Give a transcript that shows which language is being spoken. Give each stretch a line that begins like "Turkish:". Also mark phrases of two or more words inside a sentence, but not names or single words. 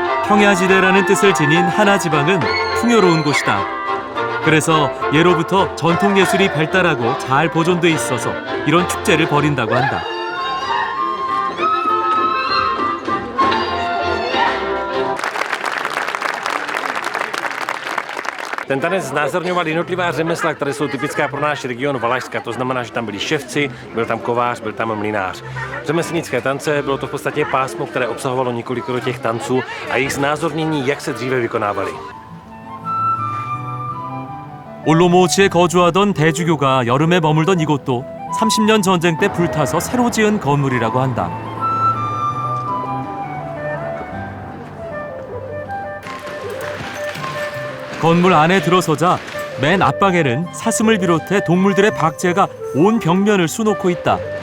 Korean: 평야지대라는 뜻을 지닌 하나지방은 풍요로운 곳이다. 그래서 예로부터 전통예술이 발달하고 잘 보존돼 있어서 이런 축제를 벌인다고 한다.
Czech: Ten tanec znázorňoval jednotlivá řemesla, které jsou typická pro náš region Valašska. To znamená, že tam byli ševci, byl tam kovář, byl tam mlynář. Řemeslnické tance bylo to v podstatě pásmo, které obsahovalo několik těch tanců a jejich znázornění, jak se dříve vykonávaly.
Korean: 올로모치에 거주하던 대주교가 여름에 머물던 이곳도 30년 전쟁 때 불타서 새로 지은 건물이라고 한다. 건물 안에 들어서자 맨 앞방에는 사슴을 비롯해 동물들의 박제가 온 벽면을 수놓고 있다.